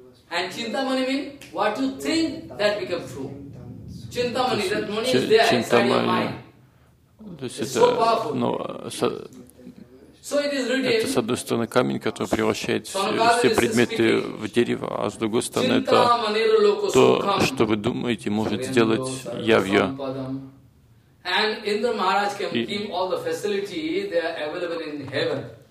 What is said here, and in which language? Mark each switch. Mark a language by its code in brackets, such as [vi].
[en] And Chintamani means what you think that becomes true. Chintamani, that money is there inside your mind. It's so powerful. So it is written. [ru] Это с одной стороны камень, который превращает все предметы в дерево, а с другой стороны это то, что вы думаете, может сделать явью. [en] And Indra Maharaj can give all the facility they are available in heaven.